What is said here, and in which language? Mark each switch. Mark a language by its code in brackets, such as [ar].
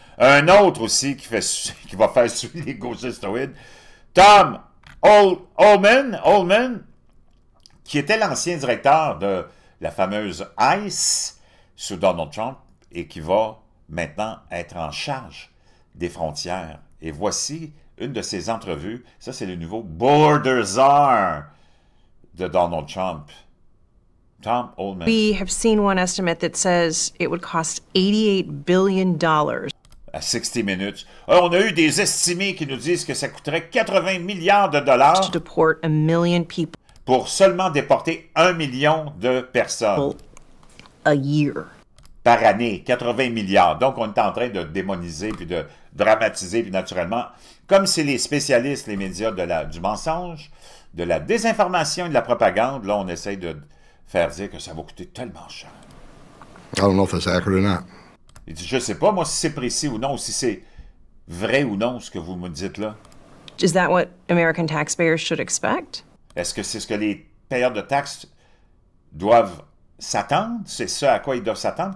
[fr] Un autre aussi qui va faire suivre les gauchistoïdes, Tom Ullman, qui était l'ancien directeur de la fameuse ICE sous Donald Trump et qui va maintenant être en charge des frontières. Et voici une de ses entrevues. Ça, c'est le nouveau Border Czar de Donald Trump. Tom Ullman. [en] We have seen one estimate that says it would cost $88 billion. [fr] À 60 Minutes. Alors, on a eu des estimés qui nous disent que ça coûterait 80 milliards de dollars [en] to deport 1 million people [fr] pour seulement déporter 1 million de personnes [en] a year. [fr] Par année. 80 milliards. Donc, on est en train de démoniser puis de dramatiser, puis naturellement, comme c'est les spécialistes, les médias du mensonge, de la désinformation et de la propagande, là, on essaye de faire dire que ça va coûter tellement cher. [en] I don't know if that's accurate or not. [fr] Il dit, je ne sais pas, moi, si c'est précis ou non, ou si c'est vrai ou non, ce que vous me dites là. [en] Is that what American taxpayers should expect? [fr] Est-ce que c'est ce que les payeurs de taxes doivent s'attendre? C'est ce à quoi ils doivent s'attendre?